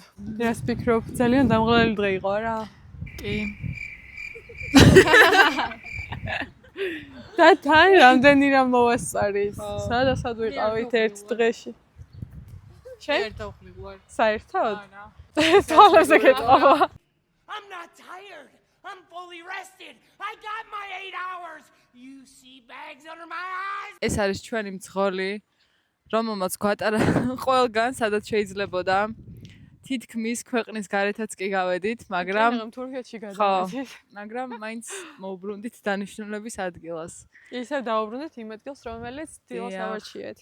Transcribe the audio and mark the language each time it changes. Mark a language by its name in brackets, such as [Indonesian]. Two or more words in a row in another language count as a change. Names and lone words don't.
[Georgian] რას ფიქრობ, ძალიან დამღლელი დღე იყო რა? კი. და თან რამდენი რამ მოვასწარით. სადაც ვიყავით ერთ დღეში. შენ? ერთავხმი ვარ. საერთოდ? თვალებზე გეტყობა. [English] I'm not tired. I'm fully rested. I got my 8 hours. You see bags under my eyes. [Georgian] ეს არის ჩვენი მძღოლი, რომელმაც გვატარა ყველგან, სადაც შეიძლებოდა. თითქმის ქვეყნის გარეთაც კი გავედით, მაგრამ თურქეთში გადავედით. მაგრამ მაინც მოვბრუნდით დანიშნულების ადგილას. ისევ დავუბრუნდით იმ ადგილს, რომელიც დილას ავარჩიეთ.